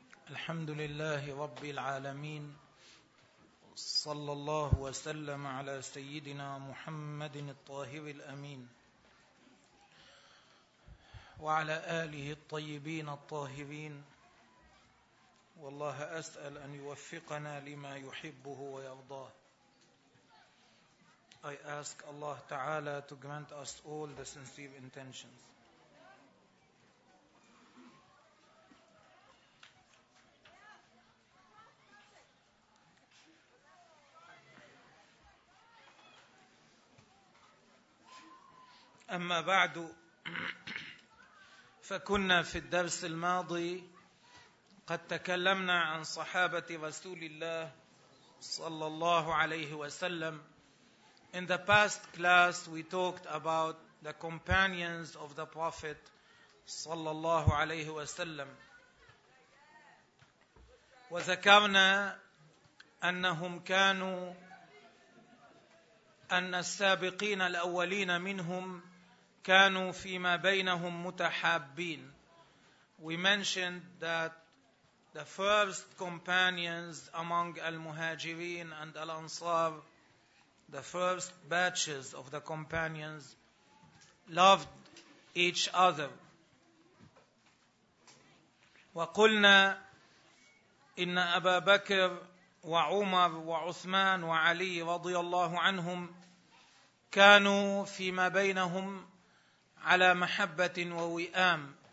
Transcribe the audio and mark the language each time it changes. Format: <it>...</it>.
<ar>الحمد لله رب العالمين، صلى الله وسلم على سيدنا محمد الطاهر الأمين وعلى آله الطيبين الطاهرين. والله أسأل أن يوفقنا لما يحبه ويرضاه.</ar> <en>I ask Allah Ta'ala to grant us all the sincere intentions.</en> <ar>أما بعد، فكنا في الدرس الماضي قد تكلمنا عن صحابة رسول الله صلى الله عليه وسلم.</ar> <en>In the past class we talked about the companions of the Prophet</en> <ar>صلى الله عليه وسلم، وذكرنا أنهم كانوا أن السابقين الأولين منهم كانوا فيما بينهم متحابين.</ar> <en>We mentioned that the first companions among al-Muhajirin and al-Ansar, the first batches of the companions, loved each other.</en> <ar>وقلنا إن أبا بكر وعمر وعثمان وعلي رضي الله عنهم كانوا فيما بينهم على محبة ووئام.</ar>